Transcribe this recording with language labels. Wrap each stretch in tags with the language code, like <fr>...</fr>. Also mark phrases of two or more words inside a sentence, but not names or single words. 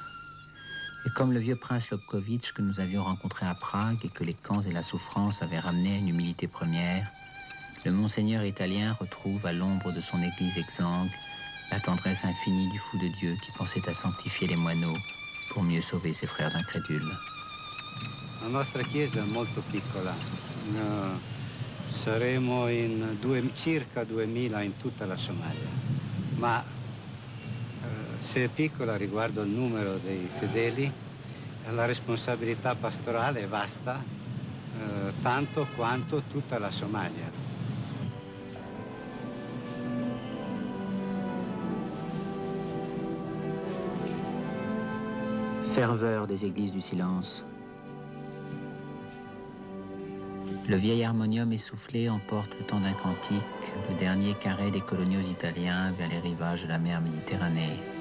<fr>Et comme le vieux prince Lobkowicz que nous avions rencontré à Prague et que les camps et la souffrance avaient ramené à une humilité première, le monseigneur italien retrouve à l'ombre de son église exsangue la tendresse infinie du fou de Dieu qui pensait à sanctifier les moineaux pour mieux sauver ses frères incrédules.</fr> <it>La nostra chiesa è molto piccola, saremo in circa 2000 in tutta la Somalia, ma se è piccola riguardo al numero dei fedeli, la responsabilità pastorale è vasta, tanto quanto tutta la Somalia.</it> <fr>Ferveur des églises du silence. Le vieil harmonium essoufflé emporte le temps d'un cantique, le dernier carré des coloniaux italiens vers les rivages de la mer Méditerranée.</fr>